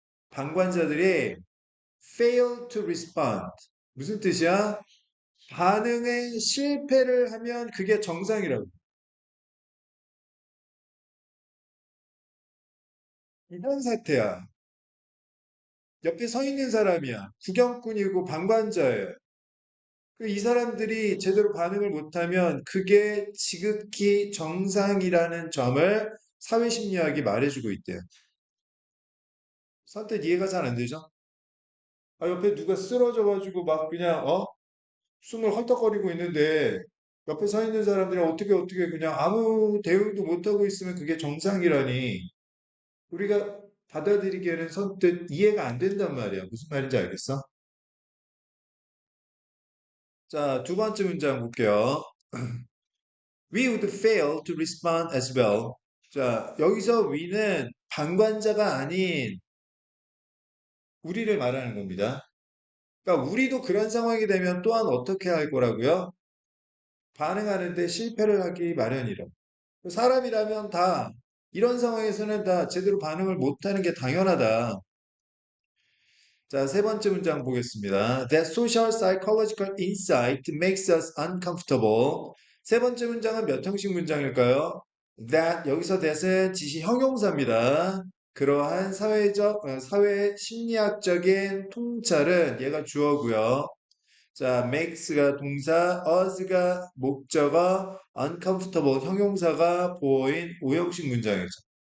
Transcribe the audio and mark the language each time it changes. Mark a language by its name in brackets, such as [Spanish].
[Korean] 방관자들이 [English] fail to respond. [Korean] 무슨 뜻이야? 반응에 실패를 하면 그게 정상이라고. 이런 사태야. 옆에 서 있는 사람이야. 구경꾼이고 방관자예요. 이 사람들이 제대로 반응을 못하면 그게 지극히 정상이라는 점을 사회심리학이 말해주고 있대요. 선뜻 이해가 잘 안 되죠? 아, 옆에 누가 쓰러져가지고 막 그냥, 숨을 헐떡거리고 있는데 옆에 서 있는 사람들이 어떻게 그냥 아무 대응도 못하고 있으면 그게 정상이라니 우리가 받아들이기에는 선뜻 이해가 안 된단 말이야. 무슨 말인지 알겠어? 자, 두 번째 문장 볼게요. [English] We would fail to respond as well. [Korean] 자, 여기서 we는 방관자가 아닌 우리를 말하는 겁니다. 그러니까 우리도 그런 상황이 되면 또한 어떻게 할 거라고요? 반응하는데 실패를 하기 마련이라. 사람이라면 다 이런 상황에서는 다 제대로 반응을 못하는 게 당연하다. 자, 세 번째 문장 보겠습니다. [English] That social psychological insight makes us uncomfortable. [Korean] 세 번째 문장은 몇 형식 문장일까요? That 여기서 that은 지시 형용사입니다. 그러한 사회 심리학적인 통찰은 얘가 주어고요. 자, makes가 동사, us가 목적어, uncomfortable 형용사가 보어인 오형식 문장이죠.